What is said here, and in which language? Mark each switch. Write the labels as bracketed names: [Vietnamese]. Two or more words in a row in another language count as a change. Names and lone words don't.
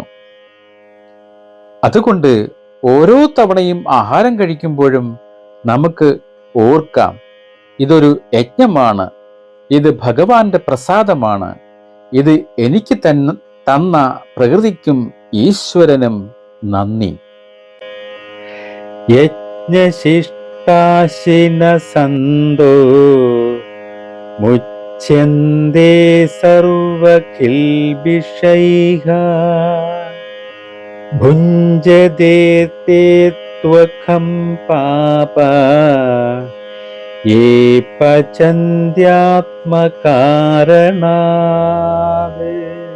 [Malayalam] അതുകൊണ്ട് ഓരോ തവണയും ആഹാരം കഴിക്കുമ്പോഴും നമുക്ക് ഓർക്കാം, ഇതൊരു യജ്ഞമാണ്, ഇത് ഭഗവാന്റെ പ്രസാദമാണ്, ഇത് എനിക്ക് തന്ന പ്രകൃതിക്കും ഈശ്വരനും നന്ദി. [Sanskrit] യജ്ഞശിഷ്ടാശിന സന്തോ മുച്ച पच्यन्ते सर्वकिल्बिषैः भुञ्जते ते त्वखं पाप ये पचन्त्यात्मकारणात्.